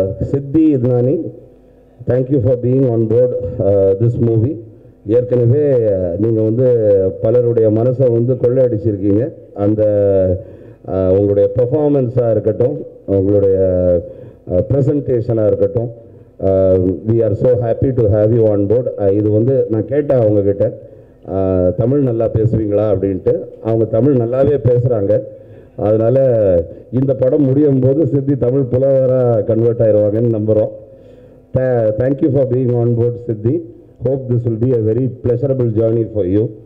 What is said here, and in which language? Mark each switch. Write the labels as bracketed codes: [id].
[en] Siddhi Idnani, thank you for being on board this movie. [ta] ஏற்கனவே நீங்கள் வந்து பலருடைய மனசை வந்து கொள்ளையடிச்சிருக்கீங்க. அந்த உங்களுடைய பெர்ஃபார்மன்ஸாக இருக்கட்டும், உங்களுடைய ப்ரெசன்டேஷனாக இருக்கட்டும், [en] we are so happy to have you on board. [ta] இது வந்து நான் கேட்டேன் அவங்கக்கிட்ட, தமிழ் நல்லா பேசுவீங்களா அப்படின்ட்டு. அவங்க தமிழ் நல்லாவே பேசுகிறாங்க. அதனால் இந்த படம் முடியும் போது சித்தி தமிழ் புலவராக கன்வெர்ட் ஆயிடுவாங்கன்னு நம்புகிறோம். [en] Thank you for being on board Siddhi. hope this will be a very pleasurable journey for you.